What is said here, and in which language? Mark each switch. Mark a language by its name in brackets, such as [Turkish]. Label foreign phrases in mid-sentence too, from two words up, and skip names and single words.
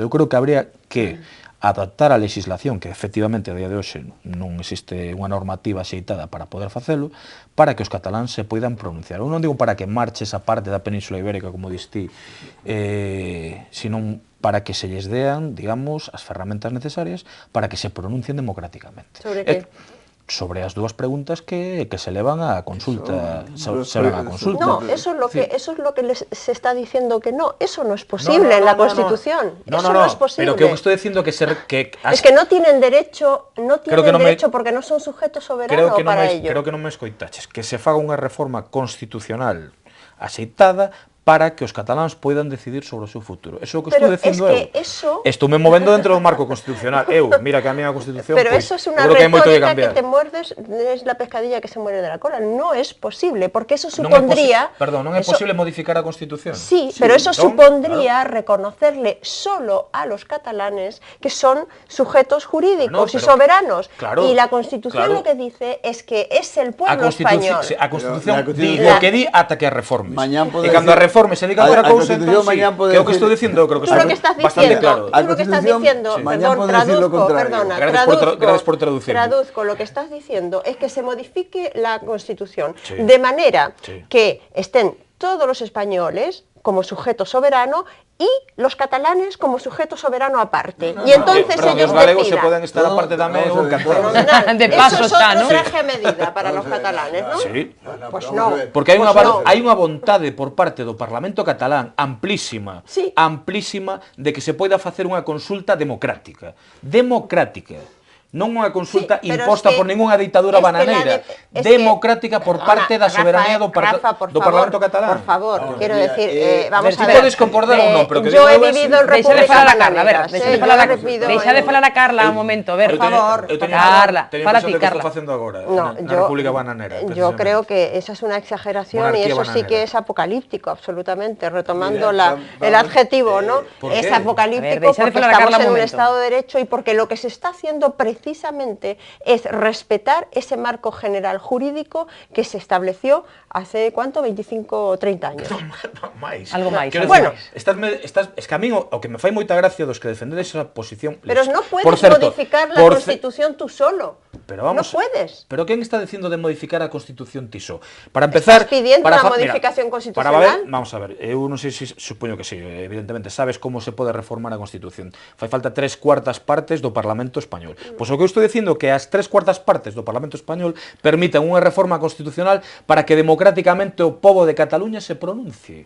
[Galician] Eu creo que habría que adaptar a legislación, que efectivamente a día de hoxe non existe unha normativa axeitada para poder facelo, para que os cataláns se poidan pronunciar. Eu non digo para que marche esa parte da Península Ibérica, como distí, senón para que se lles dean, digamos, as ferramentas necesarias para que se pronuncien democráticamente. Sobre que? Sobre as dúas preguntas que se levan a consulta. [Spanish] No, eso es lo que se está diciendo que no. Eso no es posible en la Constitución. Eso no es posible. [Galician] Pero que eu estou dicindo que... [Spanish] Es que no tienen derecho, porque no son sujetos soberanos para ello. [Galician] Creo que non me escoitaches. Que se faga unha reforma constitucional axeitada para que os cataláns poidan decidir sobre o seu futuro. Eso é o que estou dicindo eu. Estou me movendo dentro do marco constitucional. Mira que a minha Constitución... [Spanish] Pero eso es una retórica que te muerdes, es la pescadilla que se muere de la cola. No es posible, porque eso supondría... [Galician] Perdón, non é posible modificar a Constitución? [Spanish] Sí, pero eso supondría reconocerle solo a los catalanes que son sujetos jurídicos y soberanos. Y la Constitución lo que dice es que es el pueblo español. [Galician] A Constitución di o que di ata que a reformes. E cando a reformes se diga outra cousa, entón sí, que é o que estou dicindo, eu creo que está bastante claro. [Spanish] Tú lo que estás diciendo, traduzco, lo que estás diciendo es que se modifique la Constitución de manera que estén todos los españoles como sujeto soberano y los catalanes como sujeto soberano aparte. Y entonces ellos [Galician] os galegos se poden estar aparte tamén ou encantados. De paso está, [Spanish] ¿no? Eso es otro traje a medida para los catalanes, ¿no? Sí. Pues no. [Galician] Porque hai unha vontade por parte do Parlamento catalán amplísima, de que se poida facer unha consulta democrática. Non unha consulta imposta por ningunha ditadura bananeira, democrática por parte da soberanía do Parlamento catalán. [Spanish] Por favor, quiero decir, vamos a ver. [Galician] Si podes concordar ou non, pero que [Spanish] yo he vivido en República Bananeira. [Galician] Deixa de falar a Carla un momento, ver, por favor. Carla, fala ti, Carla. Na República Bananeira. [Spanish] Yo creo que esa es una exageración y eso sí que es apocalíptico, absolutamente, retomando el adjetivo, ¿no? Es apocalíptico porque estamos en un Estado de Derecho y porque lo que se está haciendo precisamente es respetar ese marco general jurídico que se estableció hace, ¿cuánto? 25 o 30 años. [Galician] Algo máis. [Spanish] Bueno, es que a mí [Galician] o que me fai moita gracia dos que defendedes esa posición... [Spanish] Pero no puedes modificar la Constitución tú solo. No puedes. [Galician] Pero quen está dicindo de modificar a Constitución ti só? Para empezar... [Spanish] ¿Estás pidiendo [Galician] unha modificación constitucional? Vamos a ver, eu non sei se supoño que sí, evidentemente, sabes como se pode reformar a Constitución. Fai falta 3/4 partes do Parlamento Español. Pois o que eu estou dicindo que as 3/4 partes do Parlamento Español permitan unha reforma constitucional para que democráticamente o pobo de Cataluña se pronuncie.